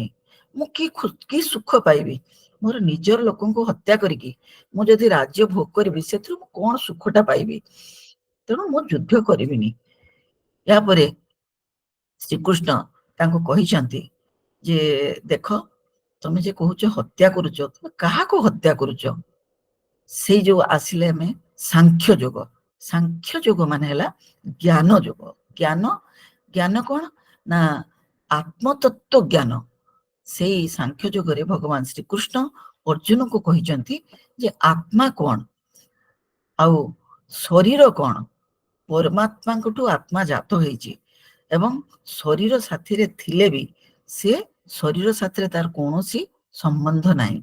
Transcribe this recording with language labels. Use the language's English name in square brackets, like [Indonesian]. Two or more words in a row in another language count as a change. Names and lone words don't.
[Odia] ମୁଁ କି ସୁଖ ପାଇବି ମୋର ନିଜର ଲୋକଙ୍କୁ ହତ୍ୟା କରିକି ମୁଁ ଯଦି ରାଜ୍ୟ ଭୋଗ କରିବି ସେଥୁ କେଉଁ ସୁଖଟା ପାଇବି। ତେଣୁ ମୁଁ ଯୁଦ୍ଧ କରିବିନି। ଯାହା ପରେ ଶ୍ରୀକୃଷ୍ଣ ତାଙ୍କୁ କହୁଛନ୍ତି ଯେ ଦେଖ ତମେ ଯେ କହୁଛ ହତ୍ୟା କରୁଛ, ତୁମେ କାହାକୁ ହତ୍ୟା କରୁଛ? ସେ ଯୋ ଆସିଲେ ମେଁ ସାଂଖ୍ୟ ଯୋଗ। ସାଂଖ୍ୟ ଯୋଗ ମାନେ ହେଲା ଜ୍ଞାନ ଯୋଗ। ଜ୍ଞାନ ଜ୍ଞାନ କଉଣ ନା ଆତ୍ମତତ୍ତ୍ୱ ଜ୍ଞାନ ସେଇ ସାଂଖ୍ୟ ଯୋଗରେ ଭଗବାନ ଶ୍ରୀକୃଷ୍ଣ ଅର୍ଜୁନକୁ କହିଛନ୍ତି ଯେ ଆତ୍ମା କଣ ଆଉ ଶରୀର କଣ। ପରମାତ୍ମାଙ୍କଠୁ ଆତ୍ମା ଜାତ ହେଇଛି ଏବଂ ଶରୀର ସାଥିରେ ଥିଲେ ବି ସେ ଶରୀର ସାଥିରେ ତାର କୌଣସି ସମ୍ବନ୍ଧ ନାହିଁ।